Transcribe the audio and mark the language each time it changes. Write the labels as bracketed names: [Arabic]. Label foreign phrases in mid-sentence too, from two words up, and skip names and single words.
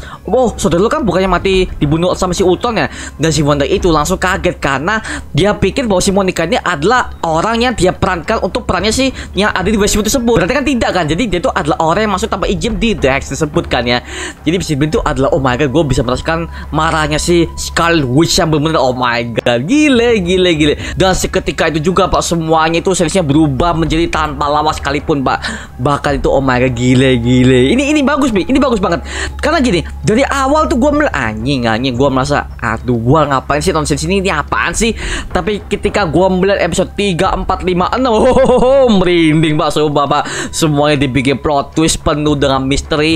[Indonesian] Oh, saudara lu kan bukannya mati dibunuh sama si Ultron ya. Dan si Wanda itu langsung kaget karena dia pikir bahwa si Monica ini adalah orang yang dia perankan untuk perannya si yang ada di Westview tersebut. Berarti kan tidak kan? Jadi dia itu adalah orang yang masuk tanpa izin di The Hex tersebut kan ya. Jadi bisa itu adalah [English] oh my god, [Indonesian] gue bisa merasakan marahnya si Scarlet Witch yang benar-benar [English] oh my god, [Indonesian] gile. Dan seketika itu juga Pak, semuanya itu seriesnya berubah menjadi tanpa lawas sekalipun Pak. Bahkan itu [English] oh my god, [Indonesian] gile. Ini bagus Bi, ini bagus banget. Karena gini, dari awal tuh gue anjing gue merasa aduh gue ngapain sih nonton sini, ini apaan sih. Tapi ketika gue melihat episode 3, 4, 5, 6 merinding Pak, sumpah Pak. Semuanya dibikin [English] plot twist [Indonesian] penuh dengan misteri.